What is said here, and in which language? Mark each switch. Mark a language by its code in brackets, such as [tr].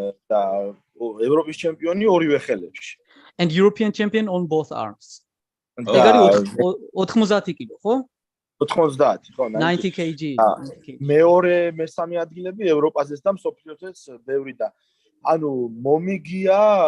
[ka] და ევროპის ჩემპიონი ორივე ხელებში [en] and European champion on both arms [ka] ეგ არის 90 კილო ხო 90 ხო [en] 90 kg [ka] მეორე მესამე ადგილები ევროპაზეც და მსოფლიოთაც ბევრი და ანუ მომიგია